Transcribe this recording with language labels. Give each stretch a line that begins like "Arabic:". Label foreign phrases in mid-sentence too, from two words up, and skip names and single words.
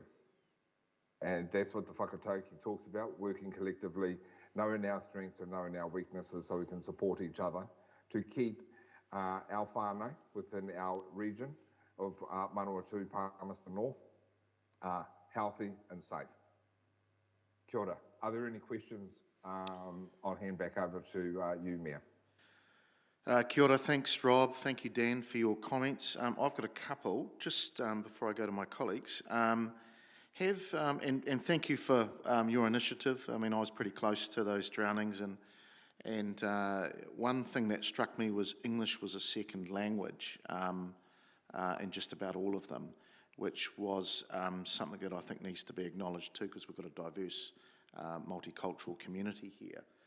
English: And that's what the whakatauki talks about, working collectively, knowing our strengths and knowing our weaknesses, so we can support each other to keep our whānau within our region of Manawatu, Palmerston North, healthy and safe.
Māori: Kia ora.
English: Are there any questions? I'll hand back over to you, Mayor.
Māori: Kia ora,
English: thanks Rob, thank you Dan for your comments. I've got a couple, just before I go to my colleagues. And thank you for your initiative. I mean, I was pretty close to those drownings, and one thing that struck me was English was a second language in just about all of them, which was something that I think needs to be acknowledged too, because we've got a diverse multicultural community here.